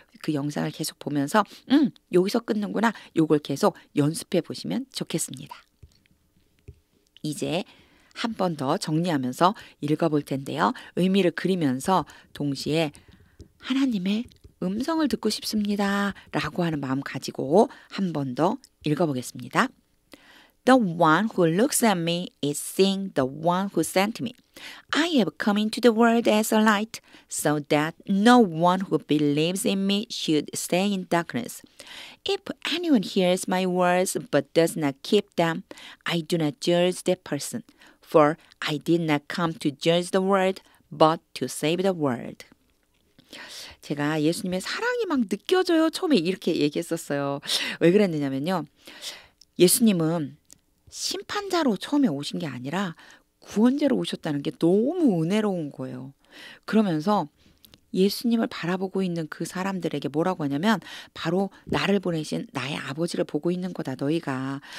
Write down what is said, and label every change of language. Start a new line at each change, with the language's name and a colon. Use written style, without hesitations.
Korean: 그 영상을 계속 보면서 여기서 끊는구나. 요걸 계속 연습해 보시면 좋겠습니다. 이제 한 번 더 정리하면서 읽어볼 텐데요. 의미를 그리면서 동시에 하나님의 음성을 듣고 싶습니다. 라고 하는 마음 가지고 한 번 더 읽어보겠습니다.
English: The one who looks at me is seeing the one who sent me. I have come into the world as a light, so that no one who believes in me should stay in darkness. If anyone hears my words but does not keep them, I do not judge that person. For I did not come to judge the world, but to save the world.
Korean: 제가 예수님의 사랑이 막 느껴져요. 처음에 이렇게 얘기했었어요. 왜 그랬느냐면요. 예수님은 심판자로 처음에 오신 게 아니라 구원자로 오셨다는 게 너무 은혜로운 거예요. 그러면서 예수님을 바라보고 있는 그 사람들에게 뭐라고 하냐면 바로 나를 보내신 나의 아버지를 보고 있는 거다 너희가.